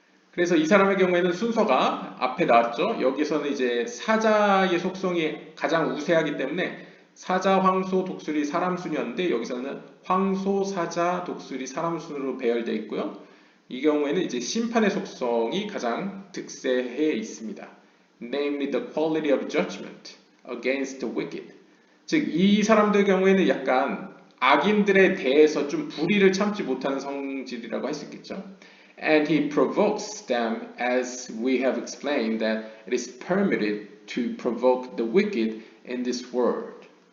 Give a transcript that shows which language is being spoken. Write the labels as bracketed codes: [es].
[ko] 그래서 이 사람의 경우에는 순서가 앞에 나왔죠. 여기서는 이제 사자의 속성이 가장 우세하기 때문에 사자, 황소, 독수리, 사람 순이었는데 여기서는 황소, 사자, 독수리, 사람 순으로 배열되어 있고요. 이 경우에는 이제 심판의 속성이 가장 득세해 있습니다. [en] Namely the quality of judgment against the wicked. [ko] 즉 이 사람들 경우에는 약간 악인들에 대해서 좀 불의를 참지 못하는 성질이라고 할 수 있겠죠. [en] And he provokes them as we have explained that it is permitted to provoke the wicked in this world.